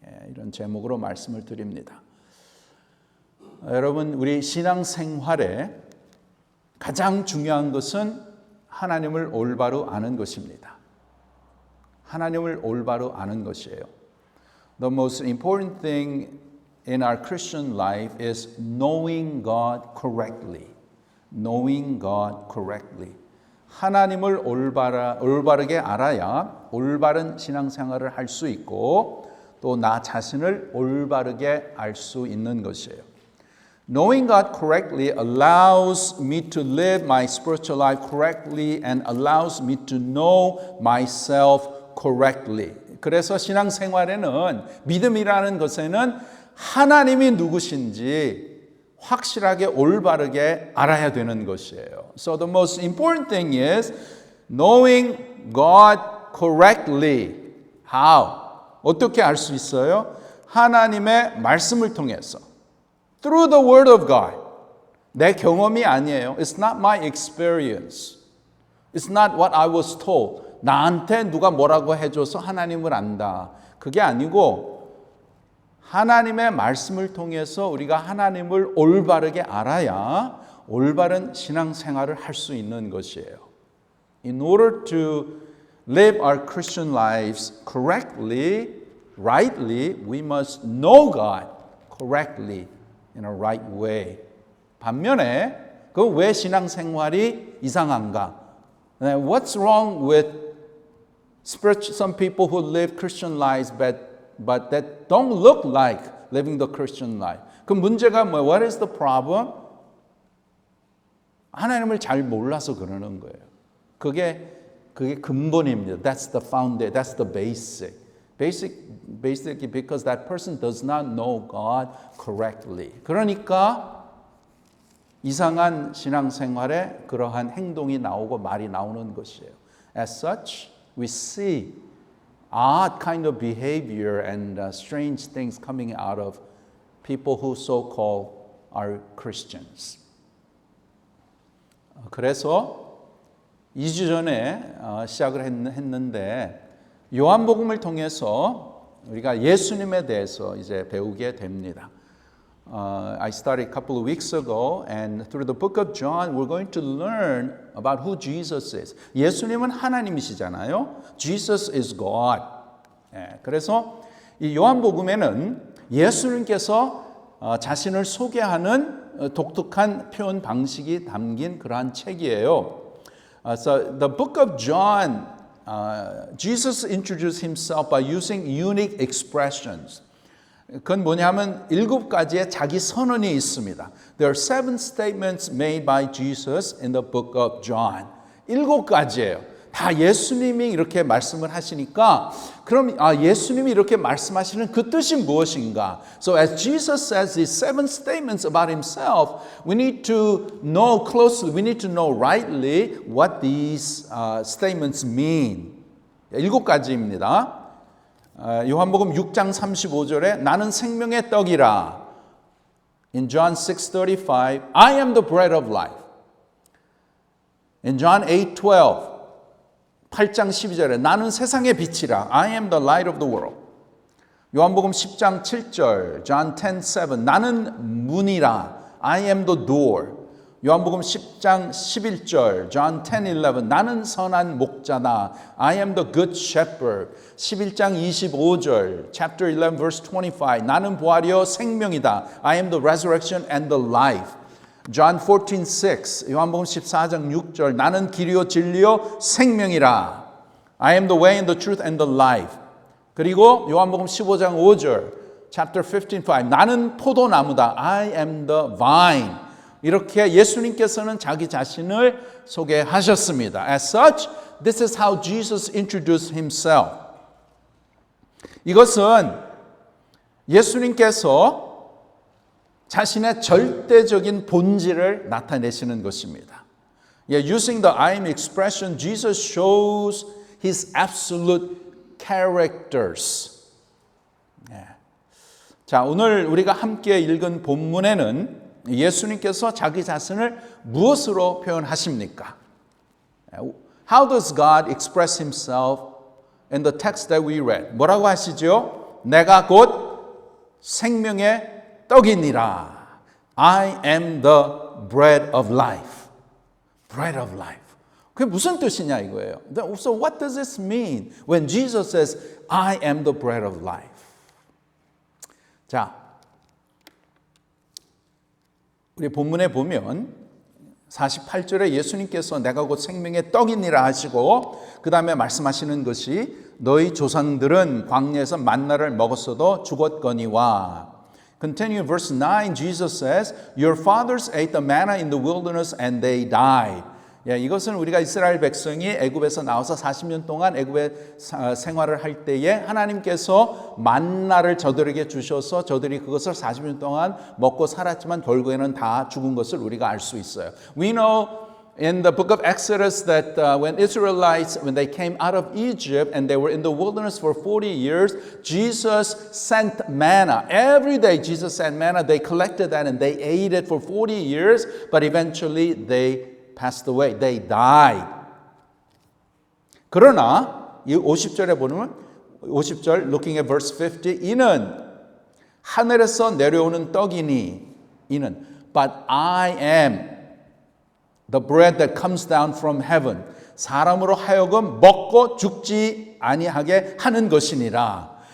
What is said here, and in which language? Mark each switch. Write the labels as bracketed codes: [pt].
[ko] 이런 제목으로 말씀을 드립니다. 여러분, 우리 신앙생활에 가장 중요한 것은 하나님을 올바로 아는 것입니다. 하나님을 올바로 아는 것이에요. [en] The most important thing in our Christian life is knowing God correctly. Knowing God correctly. [ko] 하나님을 올바르게 알아야 올바른 신앙생활을 할 수 있고 또 나 자신을 올바르게 알 수 있는 것이에요. [en] Knowing God correctly allows me to live my spiritual life correctly and allows me to know myself correctly. [ko] 그래서 신앙생활에는 믿음이라는 것에는 하나님이 누구신지 확실하게 올바르게 알아야 되는 것이에요. [en] So the most important thing is knowing God correctly. How? [ko] 어떻게 알 수 있어요? 하나님의 말씀을 통해서. [en] Through the word of God. [ko] 내 경험이 아니에요. [en] It's not my experience. It's not what I was told. [ko] 나한테 누가 뭐라고 해줘서 하나님을 안다. 그게 아니고 하나님의 말씀을 통해서 우리가 하나님을 올바르게 알아야 올바른 신앙생활을 할 수 있는 것이에요. [en] In order to live our Christian lives correctly, rightly, we must know God correctly in a right way. [ko] 반면에 그 왜 신앙생활이 이상한가? [en] What's wrong with some people who live Christian lives but that don't look like living the Christian life. [ko] 그 문제가 뭐예요? [en] What is the problem? [ko] 하나님을 잘 몰라서 그러는 거예요. 그게 근본입니다. [en] That's the foundation. That's the basic. Basically because that person does not know God correctly. [ko] 그러니까 이상한 신앙생활에 그러한 행동이 나오고 말이 나오는 것이에요. [en] As such, we see odd kind of behavior and strange things coming out of people who so-called are Christians. [ko] 그래서 2주 전에 시작을 했는데 요한복음을 통해서 우리가 예수님에 대해서 이제 배우게 됩니다. [en] I started a couple of weeks ago and through the book of John we're going to learn about who Jesus is. [ko] 예수님은 하나님이시잖아요. [en] Jesus is God. [ko] 그래서 이 요한복음에는 예수님께서 자신을 소개하는 독특한 표현 방식이 담긴 그러한 책이에요. [en] So the book of John, Jesus introduced himself by using unique expressions. [ko] 그건 뭐냐면 7가지의 자기 선언이 있습니다. [en] There are 7 statements made by Jesus in the book of John. [ko] 7가지예요. 다 예수님이 이렇게 말씀을 하시니까 그럼 예수님이 이렇게 말씀하시는 그 뜻이 무엇인가? [en] So as Jesus says these 7 statements about himself, we need to know closely, we need to know rightly what these statements mean. [ko] 7가지입니다. 요한복음 6장 35절에 나는 생명의 떡이라. [en] In John 6:35, I am the bread of life. In John 8:12, [ko] 8장 12절에 나는 세상의 빛이라. [en] I am the light of the world. [ko] 요한복음 10장 7절, [en] John 10:7, [ko] 나는 문이라. [en] I am the door. [ko] 요한복음 10장 11절, [en] John 10:11, [ko] 나는 선한 목자다. [en] I am the good shepherd. [ko] 11장 25절, [en] chapter 11, verse 25, [ko] 나는 부활이요 생명이다. [en] I am the resurrection and the life. John 14:6, [ko] 요한복음 14장 6절, 나는 길이요 진리요 생명이라. [en] I am the way and the truth and the life. [ko] 그리고 요한복음 15장 5절, [en] chapter 15:5, [ko] 나는 포도나무다. [en] I am the vine. [ko] 이렇게 예수님께서는 자기 자신을 소개하셨습니다. [en] As such, this is how Jesus introduced himself. [ko] 이것은 예수님께서 자신의 절대적인 본질을 나타내시는 것입니다. [en] Using the I am expression, Jesus shows his absolute characters. [ko] 자, 오늘 우리가 함께 읽은 본문에는 예수님께서 자기 자신을 무엇으로 표현하십니까? [en] How does God express himself in the text that we read? [ko] 뭐라고 하시죠? 내가 곧 생명의 떡이니라. [en] I am the bread of life. Bread of life. [ko] 그게 무슨 뜻이냐 이거예요. [en] So what does this mean when Jesus says, I am the bread of life? [ko] 자, 우리 본문에 보면 48절에 예수님께서 내가 곧 생명의 떡이니라 하시고 그 다음에 말씀하시는 것이 너희 조상들은 광야에서 만나를 먹었어도 죽었거니와. [en] Continue verse 9, Jesus says, Your fathers ate the manna in the wilderness and they died. [ko] 이것은 우리가 이스라엘 백성이 애굽에서 나와서 40년 동안 애굽에 생활을 할 때에 하나님께서 만나를 저들에게 주셔서 저들이 그것을 40년 동안 먹고 살았지만 결국에는 다 죽은 것을 우리가 알 수 있어요. [en] We know in the book of Exodus that when Israelites, when they came out of Egypt and they were in the wilderness for 40 years, Jesus sent manna. Every day Jesus sent manna. They collected that and they ate it for 40 years, but eventually they passed away. They died. [ko] 그러나 이 50절에 보면 50절 [en] looking at verse 50 [ko] 이는 하늘에서 내려오는 떡이니 이는 [en] but I am the bread that comes down from heaven. [ko] 사람으로 하여금 먹고 죽지 아니하게 하는 것이니라.